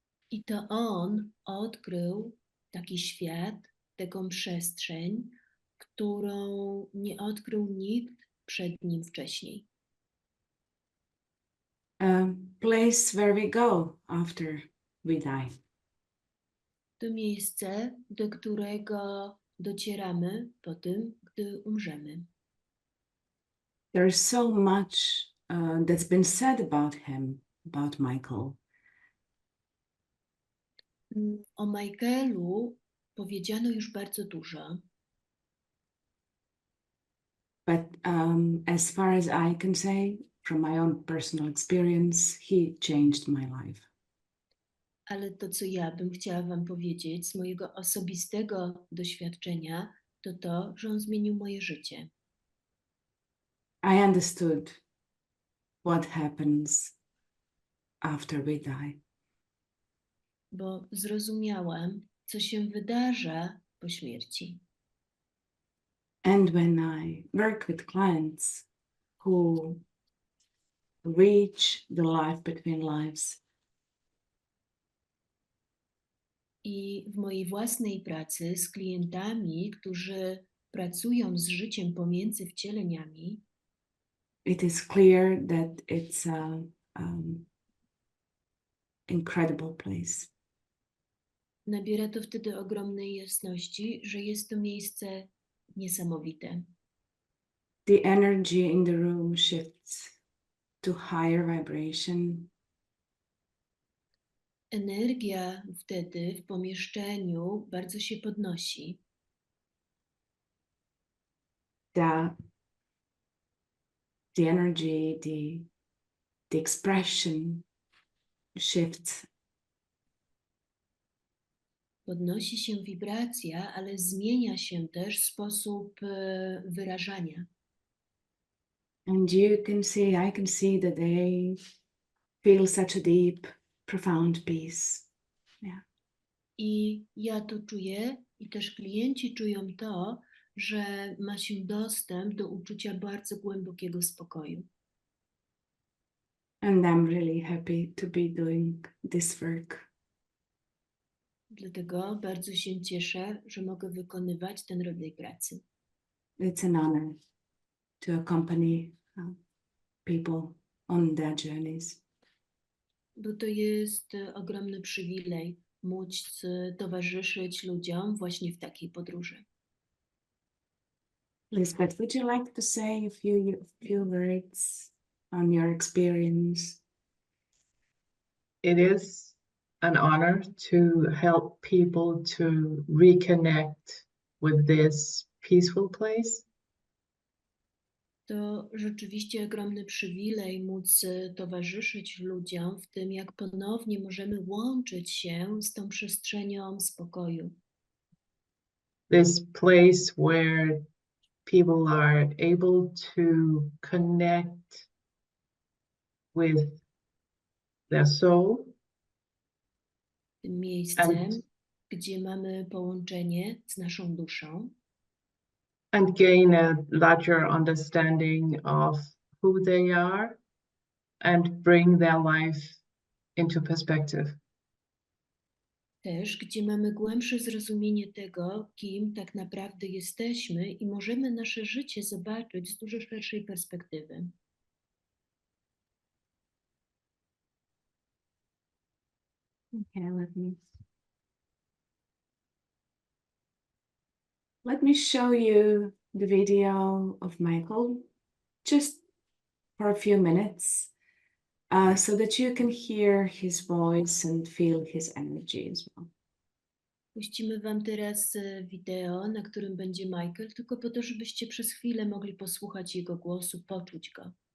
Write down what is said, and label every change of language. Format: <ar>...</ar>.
<pl>I to on odkrył taki świat, taką przestrzeń, którą nie odkrył nikt przed nim wcześniej.</pl> <en>A place where we go after we die.</en> <pl>To miejsce, do którego docieramy po tym, gdy umrzemy.</pl> <en>There is so much that's been said about him, about Michael.</en> <pl>O Michaelu powiedziano już bardzo dużo.</pl> <en>But as far as I can say, from my own personal experience, he changed my life.</en> <pl>Ale to, co ja bym chciała wam powiedzieć z mojego osobistego doświadczenia, to, że on zmienił moje życie.</pl> <en>I understood what happens after we die.</en> <pl>Bo zrozumiałam, co się wydarza po śmierci.</pl> <en>And when I work with clients who reach the life between lives,</en> <pl>I w mojej własnej pracy z klientami, którzy pracują z życiem pomiędzy wcieleniami,</pl> <en>it is clear that it's an incredible place.</en> <pl>nabiera to wtedy ogromnej jasności, że jest to miejsce niesamowite.</pl> <en>The energy in the room shifts to higher vibration.</en> <pl>Energia wtedy w pomieszczeniu bardzo się podnosi.</pl> <en>The energy, the expression shifts.</en> <pl>Podnosi się wibracja, ale zmienia się też sposób wyrażania.</pl> <en>And I can see that they feel such a deep, profound peace. Yeah.</en> <pl>I ja to czuję i też klienci czują to, że ma się dostęp do uczucia bardzo głębokiego spokoju.</pl> <en>And I'm really happy to be doing this work.</en> <pl>Dlatego bardzo się cieszę, że mogę wykonywać ten rodzaj pracy.</pl> <en>It's an honor to accompany people on their journeys.</en> <pl>Bo to jest ogromny przywilej móc towarzyszyć ludziom właśnie w takiej podróży.</pl> <en>Lisbeth, would you like to say a few words on your experience? It is an honor to help people to reconnect with this peaceful place.</en> <pl>To rzeczywiście ogromny przywilej móc towarzyszyć ludziom w tym, jak ponownie możemy łączyć się z tą przestrzenią spokoju.</pl> <en>This place where people are able to connect with their soul.</en> <pl>Tym miejscem, gdzie mamy połączenie z naszą duszą.</pl> <en>And gain a larger understanding of who they are and bring their life into perspective.</en> <pl>Też, gdzie mamy głębsze zrozumienie tego, kim tak naprawdę jesteśmy i możemy nasze życie zobaczyć z dużo szerszej perspektywy.</pl> <en>Okay, let me show you the video of Michael just for a few minutes so that you can hear his voice and feel his energy as well.</en> <pl>Puścimy wam teraz wideo, na którym będzie Michael, tylko po to, żebyście przez chwilę mogli posłuchać jego głosu, poczuć go.</pl>